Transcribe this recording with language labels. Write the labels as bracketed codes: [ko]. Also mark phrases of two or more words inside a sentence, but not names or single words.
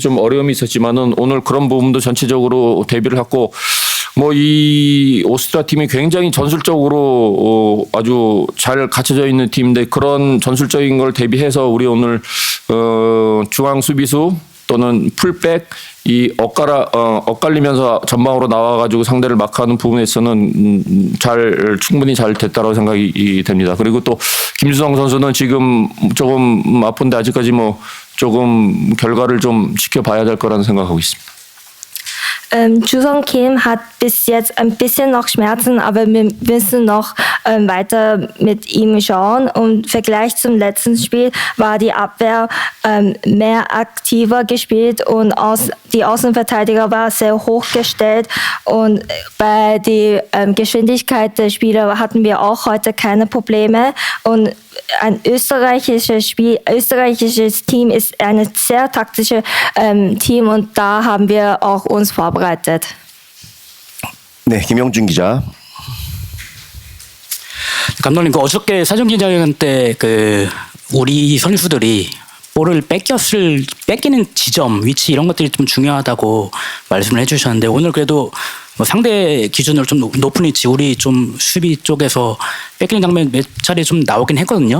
[ko] 좀 어려움이 있었지만은 오늘 그런 부분도 전체적으로 대비를 했고 뭐 이 오스트리아 팀이 굉장히 전술적으로 아주 잘 갖춰져 있는 팀인데 그런 전술적인 걸 대비해서 우리 오늘 중앙 수비수 또는 풀백 엇갈리면서 전방으로 나와가지고 상대를 마크하는 부분에서는 충분히 잘 됐다고 생각이 됩니다. 그리고 또 김주성 선수는 지금 조금 아픈데 아직까지 뭐 조금 결과를 좀 지켜봐야 될 거라는 생각하고 있습니다. [de] Jusong Kim hat bis jetzt ein bisschen noch Schmerzen, aber wir müssen noch weiter mit ihm schauen. Und im Vergleich zum letzten Spiel war die Abwehr mehr aktiver gespielt und die Außenverteidiger war sehr hochgestellt. Und bei der Geschwindigkeit der Spieler hatten wir auch heute keine Probleme. Und ein österreichisches Team ist ein sehr taktisches Team und da haben wir auch uns vorbereitet. [ko] 네, 김영준 기자. 감독님, 어저께 사전기자회견 때 우리 선수들이 볼을 뺏기는 지점, 위치 이런 것들이 좀 중요하다고 말씀을 해주셨는데 오늘 그래도 뭐 상대 기준으로 좀 높은 위치, 우리 좀 수비 쪽에서 뺏기는 장면 몇 차례 좀 나오긴 했거든요.